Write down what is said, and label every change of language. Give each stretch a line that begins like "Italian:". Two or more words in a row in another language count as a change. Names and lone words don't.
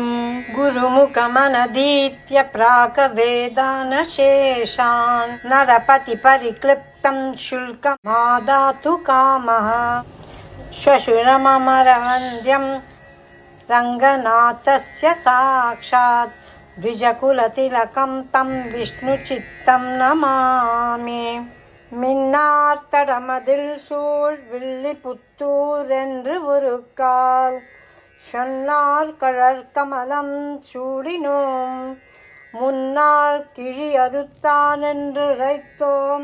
Sanskrit: गुरुमुखमनधीत्य प्राकवेदानशेषान् नरपतिपरिक्लिप्तं शुल्कमादातु कामः. श्वशुरममरवन्द्यं रङ्गनाथस्य साक्षात् द्विजकुलतिलकं तं विष्णुचित्तं नमामि.
Tamil: மின்னார்த்தடமதில் சூழ் வில்லிபுத்தூர் என்று ஒரு கால் சொன்னார் கழற்கமலம் சூடினோம். முன்னாள் கிழி அதுத்தான் என்று உரைத்தோம்.